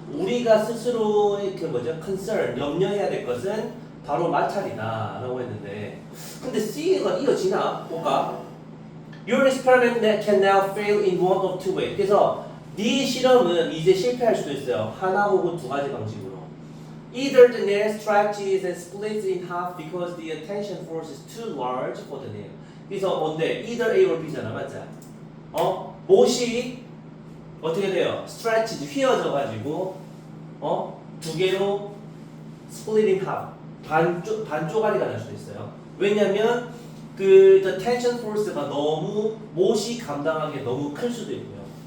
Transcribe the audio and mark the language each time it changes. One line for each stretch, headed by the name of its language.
Korean: 우리가 스스로의 그 concern, 염려해야 될 것은 바로 마찰이다라고 했는데, 근데 C가 이어지나? 볼까?
English: Your experiment can now fail in one of two ways.
Korean: 그래서 네 실험은 이제 실패할 수도 있어요. 하나 혹은 두 가지 방식으로.
English: Either the nail stretches and splits in half because the tension force is too large for the nail.
Korean: 그래서 뭔데?
English: Either A or
Korean: B잖아, 맞지? 못이 어떻게 돼요? stretches 휘어져 가지고 두 개로
English: split in half
Korean: 반쪼가리가 날 수도 있어요. 왜냐면 그
English: the tension force
Korean: 가 너무 못이 감당하기 너무 클 수도 있고요.